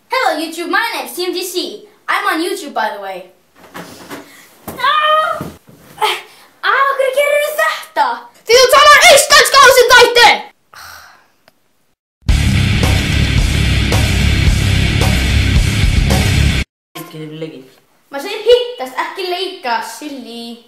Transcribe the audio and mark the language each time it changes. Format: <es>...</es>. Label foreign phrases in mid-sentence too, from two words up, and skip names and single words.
<en>Hello YouTube, my name's TMDC. I'm on YouTube by the way.</en> <is>Hverju gerir þetta? Því þú talar íslenska á þessum þætti! Getur leikið. Maður segir hittast, ekki leika, silly.</is>